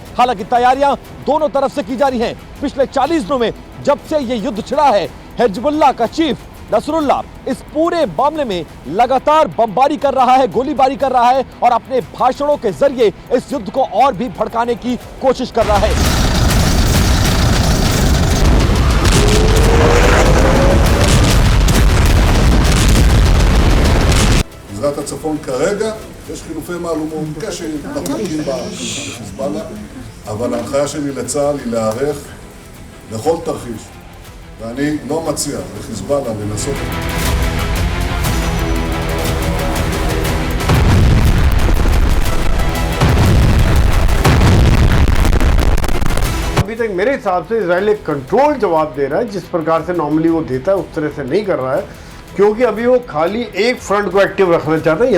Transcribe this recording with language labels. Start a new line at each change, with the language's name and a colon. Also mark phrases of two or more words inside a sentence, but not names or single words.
Hindi: हालांकि तैयारियां दोनों तरफ से की जा रही हैं। पिछले 40 दिनों में जब से ये युद्ध छिड़ा है, हिजबुल्लाह का चीफ नसरुल्लाह इस पूरे मामले में लगातार बमबारी कर रहा है, गोलीबारी कर रहा है और अपने भाषणों के जरिए इस युद्ध को और भी भड़काने की कोशिश कर रहा है।
Hebrew: גזרת הצפון כרגע יש חילופי מהלומות קשה דחוקים בחיזבאללה, אבל ההנחיה שלי לצה"ל היא להיערך לכל תרחיש, ואני לא מציע לחיזבאללה לנסות.
Hindi: अभी तक मेरे हिसाब से इजराइल एक कंट्रोल जवाब दे रहा है, जिस प्रकार से नॉर्मली वो देता है उस तरह से नहीं कर रहा है, क्योंकि अभी वो खाली एक फ्रंट को एक्टिव रखना चाहता है।